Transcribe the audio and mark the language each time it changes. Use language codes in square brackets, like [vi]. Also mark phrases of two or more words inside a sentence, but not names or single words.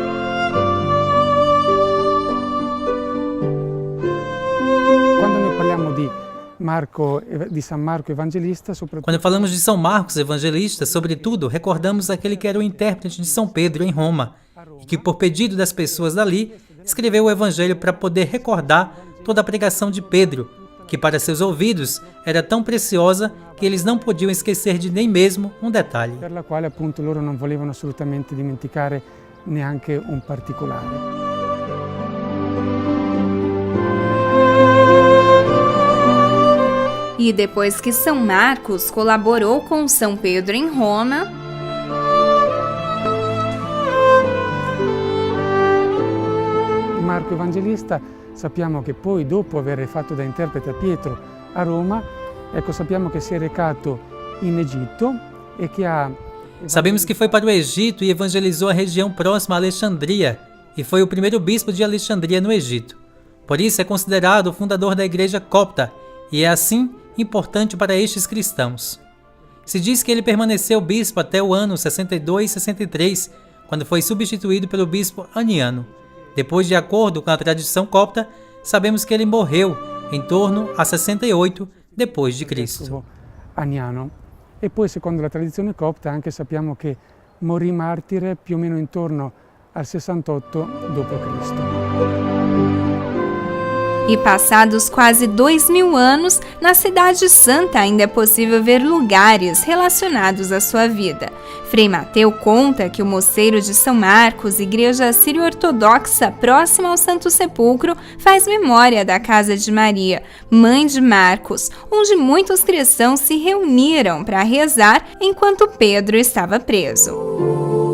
[pt] Quando falamos de São Marcos Evangelista, sobretudo, recordamos aquele que era o intérprete de São Pedro em Roma, e que, por pedido das pessoas dali, escreveu o Evangelho para poder recordar toda a pregação de Pedro, que para seus ouvidos era tão preciosa que eles não podiam esquecer de nem mesmo um detalhe. [it] Per la quale, appunto, loro non volevano assolutamente dimenticare neanche un particolare. [pt] E depois que São Marcos colaborou com São Pedro em Roma, [it] Marco Evangelista, sappiamo che poi, dopo aver fatto da interprete a Pietro a Roma, sappiamo che si è recato in Egitto e che ha... [pt] Sabemos que foi para o Egito e evangelizou a região próxima a Alexandria, e foi o primeiro bispo de Alexandria no Egito. Por isso é considerado o fundador da igreja copta, e é assim importante para estes cristãos. Se diz que ele permaneceu bispo até o ano 62-63, quando foi substituído pelo bispo Aniano. Depois, de acordo com a tradição copta, sabemos que ele morreu em torno a 68 depois de Cristo. Aniano. [it] E poi, secondo la tradizione copta, anche sappiamo che morì martire più o meno intorno al 68 d.C. [pt] E passados quase 2000 anos, na Cidade Santa ainda é possível ver lugares relacionados à sua vida. Frei Mateu conta que o Mosteiro de São Marcos, igreja sírio-ortodoxa próxima ao Santo Sepulcro, faz memória da Casa de Maria, mãe de Marcos, onde muitos cristãos se reuniram para rezar enquanto Pedro estava preso.